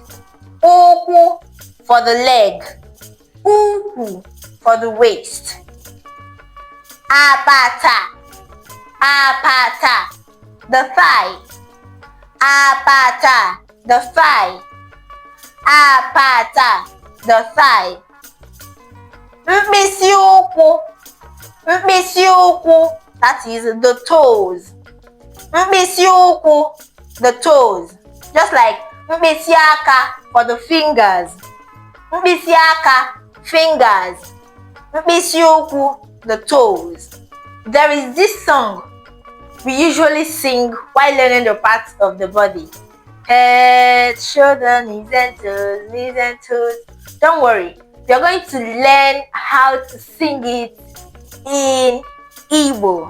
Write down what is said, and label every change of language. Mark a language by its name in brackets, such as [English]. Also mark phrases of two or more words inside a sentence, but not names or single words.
[English] Uku for the leg. Uku for the waist. [Igbo] Apata. Apata, [English] the thigh. Apata, the thigh. Apata, the thigh. [Igbo] Mkpịsị ụkwụ. Mkpịsị ụkwụ, [English] that is the toes. [Igbo] Mkpịsị ụkwụ, [English] the toes. Just like [Igbo] mkpịsị aka [English] for the fingers. [Igbo] Mkpịsị aka, fingers. Mkpịsị ụkwụ, [English] the toes. There is this song we usually sing while learning the parts of the body. Head, shoulder, knees and toes, knees and toes. Don't worry, we are going to learn how to sing it in Igbo.